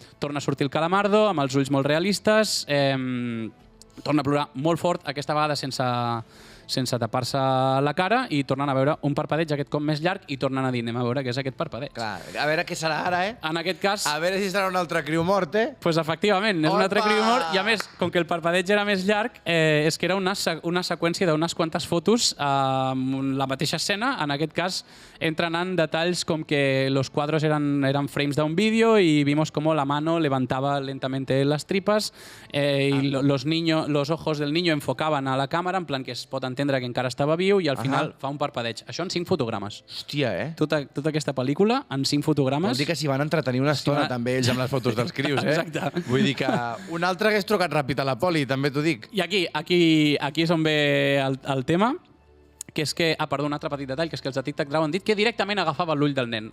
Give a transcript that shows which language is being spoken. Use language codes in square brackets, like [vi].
[ca] Torna a sortir el Calamardo, amb els ulls molt realistes, torna a plorar molt fort, aquesta vegada sense tapar-se la cara, i tornen a veure un parpadeig, aquest cop més llarg, i tornen a dir, anem a veure què és aquest parpadeig. Clar, a veure què serà ara, eh? En aquest cas... A veure si serà un altre criu mort, eh? Doncs efectivament, és un altre criu mort, i a més, com que el parpadeig era més llarg, és que era una seqüència d'unes quantes fotos amb la mateixa escena. En aquest cas, entran en detalls com que [es] los cuadros eran frames de un vídeo y vimos cómo la mano levantaba lentamente las tripas y los ojos del niño enfocaban a la cámara, [ca] en plan que es pot entendre que encara estava viu, i al final fa un parpadeig. Això en 5 fotogrames. Hòstia, eh? Tota aquesta pel·lícula en 5 fotogrames. Vol dir que s'hi van entretenir una estona també ells amb les fotos dels crius, eh? Exacte. Vull dir que un altre hagués trucat ràpid a la poli, també t'ho dic. I aquí és on ve el tema, que és que, perdó, un altre petit detall, que és que els de TikTok han dit que directament agafava l'ull del nen.